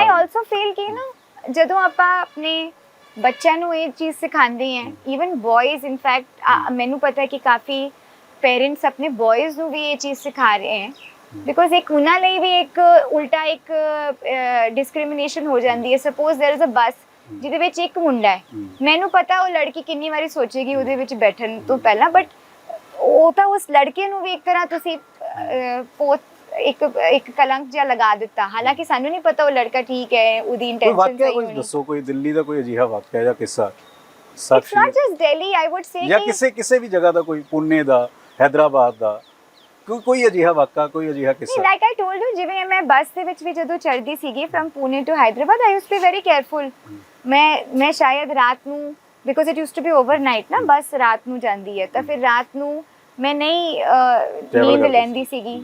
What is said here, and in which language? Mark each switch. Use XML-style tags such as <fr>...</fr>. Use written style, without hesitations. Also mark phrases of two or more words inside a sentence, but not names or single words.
<en>And I also feel</en> <pa>ਕਿ ਨਾ ਜਦੋਂ ਆਪਾਂ ਆਪਣੇ ਬੱਚਿਆਂ ਨੂੰ ਇਹ ਚੀਜ਼ ਸਿਖਾਉਂਦੇ ਹਾਂ,</pa> <en>even boys in fact</en> <pa>ਮੈਨੂੰ ਪਤਾ ਹੈ ਕਿ ਕਾਫੀ ਪੇਰੈਂਟਸ ਆਪਣੇ ਬॉयਜ਼ ਨੂੰ ਵੀ ਇਹ ਚੀਜ਼ ਸਿਖਾ ਰਹੇ ਹੈ, ਬਿਕੋਜ਼ ਇੱਕ ਉਹਨਾਂ ਲਈ ਵੀ ਇੱਕ ਉਲਟਾ ਇੱਕ ਡਿਸਕ੍ਰਿਮੀਨੇਸ਼ਨ ਹੋ ਜਾਂਦੀ ਹੈ।</pa> <en>Suppose there is a bus</en> <pa>ਜਿਹਦੇ ਵਿੱਚ ਇੱਕ ਮੁੰਡਾ ਹੈ, ਮੈਨੂੰ ਪਤਾ ਉਹ ਲੜਕੀ ਕਿੰਨੀ ਵਾਰੀ ਸੋਚੇਗੀ ਉਹਦੇ ਵਿੱਚ ਬੈਠਣ ਤੋਂ ਪਹਿਲਾਂ, ਬਟ ਉਹ ਤਾਂ ਉਸ ਲੜਕੇ ਨੂੰ ਵੀ ਇੱਕ ਤਰ੍ਹਾਂ ਤੁਸੀਂ ਇੱਕ ਕਲੰਕ ਜਿਹਾ ਲਗਾ ਦਿੱਤਾ, ਹਾਲਾਂਕਿ ਸਾਨੂੰ ਨਹੀਂ ਪਤਾ ਉਹ ਲੜਕਾ ਠੀਕ ਹੈ, ਉਹਦੀ ਇੰਟੈਂਸ਼ਨ ਸਹੀ ਹੋਣੀ। ਦੱਸੋ ਕੋਈ ਦਿੱਲੀ ਦਾ ਕੋਈ ਅਜਿਹਾ ਵਾਕਿਆ ਜਾਂ ਕਿੱਸਾ?</pa> <en>It's not just Delhi, I would say</en> <pa>ਜਾਂ ਕਿਸੇ ਵੀ ਜਗ੍ਹਾ ਦਾ, ਕੋਈ ਪੁਣੇ ਦਾ, ਹੈਦਰਾਬਾਦ ਦਾ ਕੋਈ ਅਜਿਹਾ ਵਾਕਾ, ਕੋਈ ਅਜਿਹਾ ਕਿੱਸਾ?</pa> <en>Like I told you,</en> <pa>ਜਿਵੇਂ ਮੈਂ ਬੱਸ ਦੇ ਵਿੱਚ ਵੀ ਜਦੋਂ ਚੜ੍ਹਦੀ ਸੀਗੀ</pa> <en>from Pune to Hyderabad, I used to be very careful.</en> <pa>ਮੈਂ ਸ਼ਾਇਦ ਰਾਤ ਨੂੰ,</pa> <en>because it used to be overnight</en> <pa>ਨਾ, ਬੱਸ ਰਾਤ ਨੂੰ ਜਾਂਦੀ ਹੈ, ਤਾਂ ਫਿਰ ਰਾਤ ਨੂੰ ਮੈਂ ਨਹੀਂ ਨੀਂਦ ਲੈਂਦੀ ਸੀਗੀ।</pa>